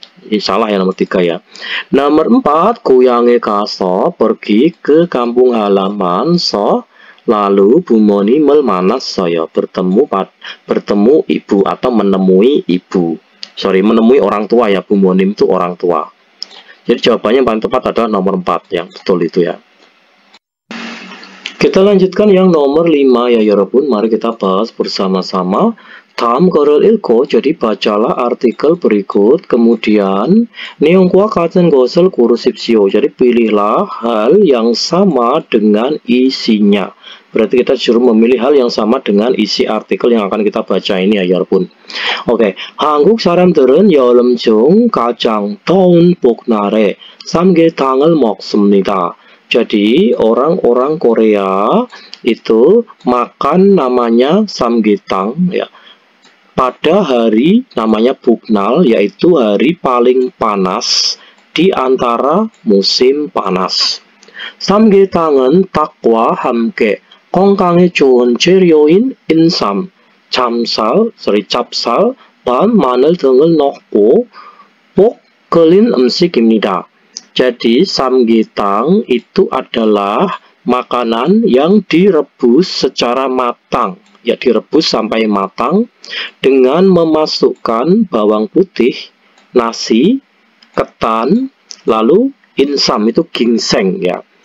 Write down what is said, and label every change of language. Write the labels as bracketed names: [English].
[Indonesian] Ini salah ya, nomor 3 ya. Nomor 4, [Korean] 고향에 가서, [Indonesian] pergi ke kampung halaman so, lalu [Korean] 부모님을 만났어요, [Indonesian] bertemu ibu atau menemui ibu. Menemui orang tua ya, bumonim itu orang tua. Jadi jawabannya yang paling tepat adalah nomor 4 yang betul itu ya. Kita lanjutkan yang nomor 5 ya, [Korean] 여러분. [Indonesian] Mari kita bahas bersama-sama. [Korean] 다음 글을 읽고, [Indonesian] jadi bacalah artikel berikut, kemudian [Korean] 내용과 같은 것을 고르십시오. [Indonesian] Jadi pilihlah hal yang sama dengan isinya. Berarti kita disuruh memilih hal yang sama dengan isi artikel yang akan kita baca ini ya, [Korean] 여러분. [English] Oke, [Korean] 한국 사람들은 여름 중 가장 더운 복날에 삼계탕을 먹습니다. [Indonesian] Jadi orang-orang Korea itu makan namanya samgyetang ya, pada hari namanya Buknal, yaitu hari paling panas di antara musim panas. [Korean] 삼계탕은 닭과 함께 건강에 좋은 재료인 인삼, 찹쌀, 밤, 마늘 등을 넣고 볶 끓인 음식입니다. [Indonesian] Jadi samgyetang itu adalah makanan yang direbus secara matang, ya direbus sampai matang dengan memasukkan bawang putih, nasi, ketan, lalu insam itu ginseng ya.